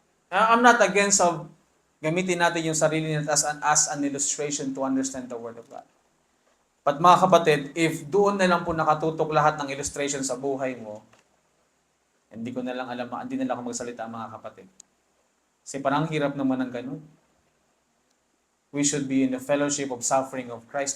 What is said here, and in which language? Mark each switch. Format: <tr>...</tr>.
<en>I'm not against of</en> <tl>gamitin natin yung sarili natin</tl> <en>as an illustration to understand the Word of God.</en> <tl>But mga kapatid, if doon na lang po nakatutok lahat ng illustration sa buhay mo, hindi ko na lang alam, hindi na lang ako magsalita mga kapatid. Kasi parang hirap naman ng ganun.</tl> <en>We should be in the fellowship of suffering of Christ.</en>